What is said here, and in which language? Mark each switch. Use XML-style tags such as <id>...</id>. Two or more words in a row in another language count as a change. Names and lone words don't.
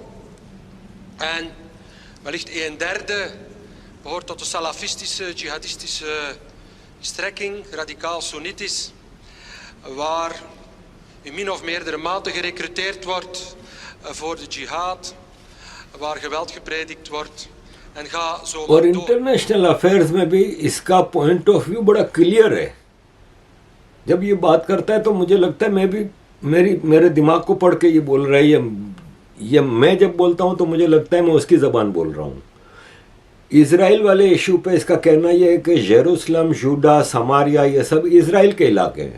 <nl>En wellicht 1/3 behoort tot de salafistische, jihadistische strekking, radicaal Soenitisch, waar in min of meerdere mate gerecruiteerd wordt voor de jihad, waar geweld gepredikt wordt. En ga zo और maar door.</nl> <en>international affairs</en> <hi>में भी इसका</hi> <en>point of view</en> <hi>बड़ा क्लियर है। जब ये बात करता है तो मुझे लगता है मैं भी मेरे दिमाग को पढ़ के ये बोल रहा है, ये मैं जब बोलता हूँ तो मुझे लगता है मैं उसकी ज़बान बोल रहा हूँ। इज़राइल वाले इशू पे इसका कहना यह है कि जेरूसलम, यूडा, समारिया ये सब इज़राइल के इलाके हैं।</hi>